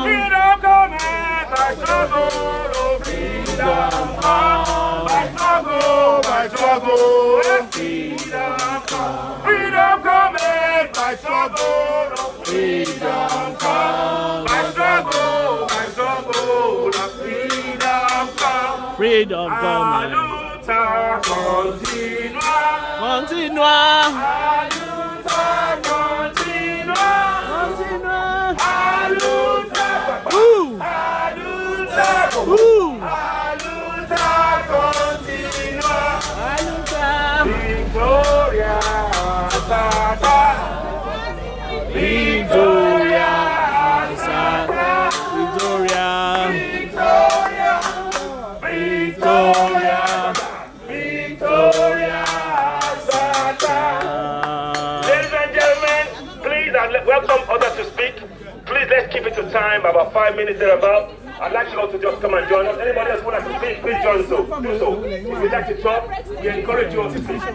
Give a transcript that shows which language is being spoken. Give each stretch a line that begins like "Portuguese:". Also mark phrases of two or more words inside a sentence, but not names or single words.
English: Freedom come by struggle. Freedom come by struggle. By struggle. Freedom come. Freedom come by struggle. Freedom come by struggle. By struggle. Freedom come. Freedom come.
Portuguese: Aluta continua. Continua. Aluta continua. Continua. Aluta. Aluta. Aluta continua. Aluta. Victoria. Sata. Victoria. Sata. Victoria. Victoria. Victoria. Victoria. Sata.
English: Ladies and gentlemen, please and welcome others to speak. Please let's keep it to time, about 5 minutes thereabout. I'd like you all to just come and join us. Anybody else want to speak, please join so. Do so. If you'd like to talk, we encourage you all to speak.